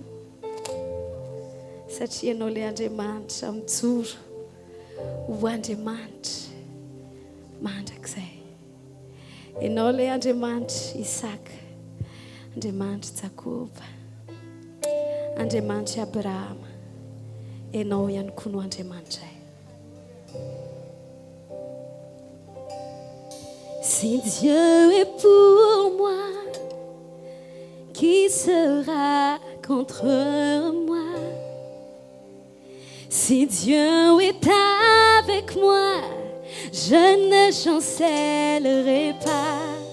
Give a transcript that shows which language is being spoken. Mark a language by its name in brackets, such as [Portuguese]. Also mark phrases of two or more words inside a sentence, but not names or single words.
[Malagasy] satria ianao ilay Andriamanitra mijoro ho Andriamanitra mandrakizay ianao ilay Andriamanitra Isaka Andriamanitra Jakoba Andriamanitra Abrahama ianao ihany koa no Andriamanitra. [French] Si Dieu est pour moi, qui sera contre moi? Si Dieu est avec moi, je ne chancellerai pas.